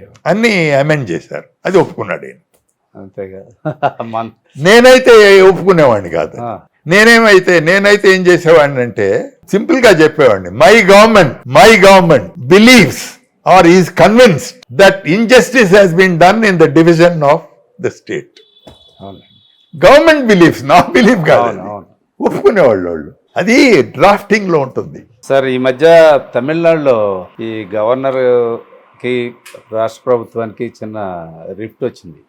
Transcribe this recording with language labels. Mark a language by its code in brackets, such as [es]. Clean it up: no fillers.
[te] అన్ని అమెండ్ చేశారు, అది ఒప్పుకున్నాడు ఆయన. అంతేగా, నేనైతే ఒప్పుకునేవాడిని కాదు. నేనైతే ఏం చేసేవాడిని అంటే సింపుల్ గా చెప్పేవాడిని, [en] My government believes or is convinced that injustice has been done in the division of the state. Government believes, [te] నా బిలీఫ్ కాదు, ఒప్పుకునేవాళ్ళు వాళ్ళు. అది డ్రాఫ్టింగ్ లో ఉంటుంది. సార్, ఈ మధ్య తమిళనాడులో ఈ గవర్నర్ కి రాష్ట్ర ప్రభుత్వానికి చిన్న రిఫ్ట్ వచ్చింది.